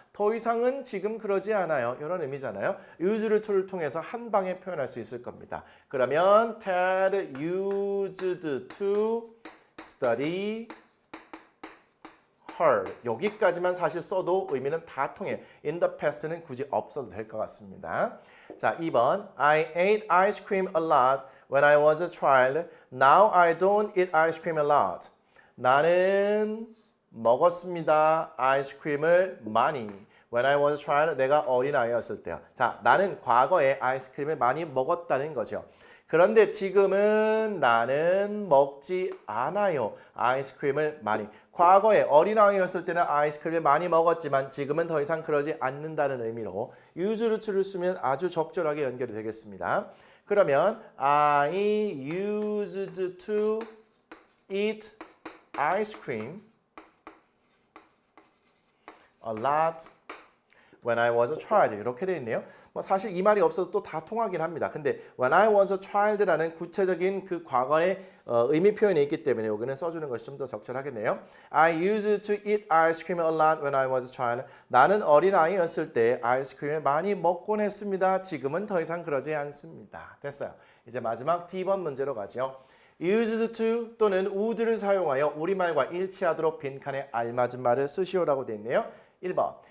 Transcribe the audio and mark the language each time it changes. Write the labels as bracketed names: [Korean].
[Korean] 더 이상은 지금 그러지 않아요. 이런 의미잖아요. use를 통해서 한 방에 표현할 수 있을 겁니다. 그러면 [English] Ted used to study hard. [Korean] 여기까지만 사실 써도 의미는 다 통해. In the past는 굳이 없어도 될 것 같습니다. 자, 2번. [English] I ate ice cream a lot when I was a child. Now I don't eat ice cream a lot. [Korean] 나는 먹었습니다. 아이스크림을 많이. [English] When I was a child, [Korean] 내가 어린아이였을 때요. 자, 나는 과거에 아이스크림을 많이 먹었다는 거죠. 그런데 지금은 나는 먹지 않아요. 아이스크림을 많이. 과거에 어린아이였을 때는 아이스크림을 많이 먹었지만 지금은 더 이상 그러지 않는다는 의미로 use to를 쓰면 아주 적절하게 연결이 되겠습니다. [English] 그러면 I used to eat ice cream a lot when I was a child. [Korean] 이렇게 되어 있네요. 뭐 사실 이 말이 없어도 또 다 통하긴 합니다. 근데 [English] when I was a child [Korean] 라는 구체적인 그 과거의 의미 표현이 있기 때문에 여기는 써주는 것이 좀 더 적절하겠네요. [English] I used to eat ice cream a lot when I was a child. [Korean] 나는 어린아이였을 때 아이스크림을 많이 먹곤 했습니다. 지금은 더 이상 그러지 않습니다. 됐어요. 이제 마지막 D번 문제로 가죠. used to 또는 would를 사용하여 우리말과 일치하도록 빈칸에 알맞은 말을 쓰시오라고 되어 있네요. 1번.